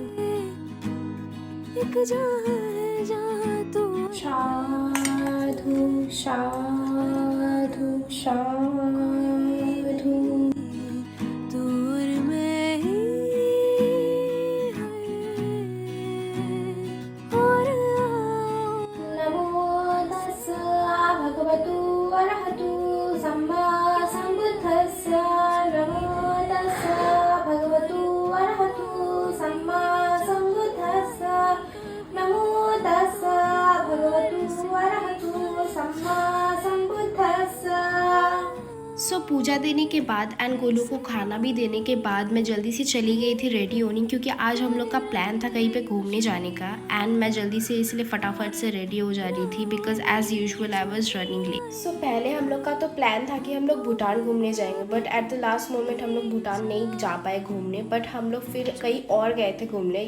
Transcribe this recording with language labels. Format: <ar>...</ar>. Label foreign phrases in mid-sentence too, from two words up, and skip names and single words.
<hi>एक जहाँ है जहाँ तू</hi> <pi>साधु साधु साधु</pi> <hi>दूर में ही है और</hi> <pi>नमो तस्सा भगवतु अरहतु सम्मा सम्बुद्धस्स। नमो तस्सा भगवतु अरहतु सम्मा सम्बुद्धस्स। नमो तस्सा भगवतु अरहतु सम्मा सम्बुद्धस्स।</pi> <hi>सो पूजा देने के बाद एंड गोलू को खाना भी देने के बाद मैं जल्दी से चली गई थी रेडी होने क्योंकि आज हम लोग का प्लान था कहीं पे घूमने जाने का। एंड मैं जल्दी से इसलिए फटाफट से रेडी हो जा रही थी</hi> <en>because as usual I was running late.</en> <hi>सो पहले हम लोग का तो प्लान था कि हम लोग भूटान घूमने जाएंगे,</hi> <en>but at the last moment</en> <hi>हम लोग भूटान नहीं जा पाए घूमने, बट हम लोग फिर कहीं और गए थे घूमने।</hi>